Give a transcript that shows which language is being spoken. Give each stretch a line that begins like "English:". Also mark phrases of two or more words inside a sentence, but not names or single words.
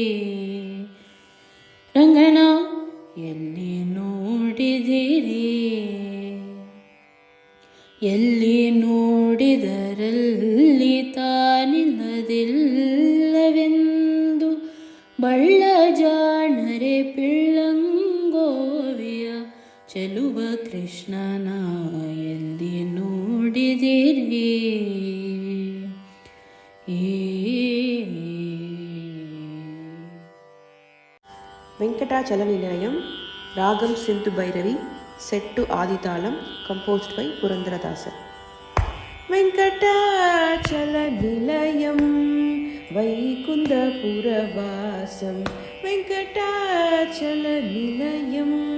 Kannada: ರಂಗನ ಎಲ್ಲಿ ನೋಡಿದಿರಿ ಎಲ್ಲಿ ನೋಡಿದರಲ್ಲಿ ತಾನಿಲ್ಲದೆಲ್ಲವೆಂದು ಬಳ್ಳ ಜಾಣರೆ ಪಿಳ್ಳಂಗೋವಿಯ ಚೆಲುವ ಕೃಷ್ಣನ ಎಲ್ಲಿ ನೋಡಿದಿರಿ
Telugu: వెంకటాచలనిలయం రాగం సింధు భైరవి సెట్టు ఆదితాళం
English: composed by
Telugu: పురందరదాస వెంకటాచలనిలయం వైకుంఠపురవాసం వెంకటాచలనిలయం